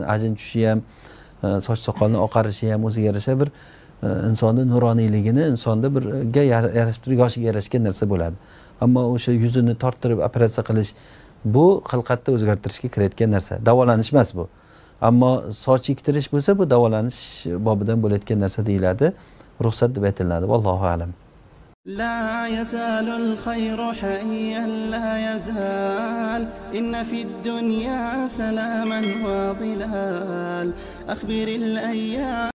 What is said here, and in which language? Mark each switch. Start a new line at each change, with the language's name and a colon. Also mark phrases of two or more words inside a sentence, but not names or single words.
Uzbek: Ajin tushishi ham, soch soqolni oqarishi ham o'ziga yarasha bir insonning nuroniyligini, insonda birga yarashib turib yoshiga yarashgan narsa bo'ladi. Ammo o'sha yuzini torttirib operatsiya qilish bu xilqatni o'zgartirishga kirayotgan narsa. Davolanish emas bu. Ammo soch ektirish bo'lsa, bu davolanish bobidan bo'layotgan narsa deyiladi. Ruxsat deb aytiladi.
Arabic: والله أعلم. لا يزال الخير حيا لا يزال إن في الدنيا سلاما وظلال أخبر الأيام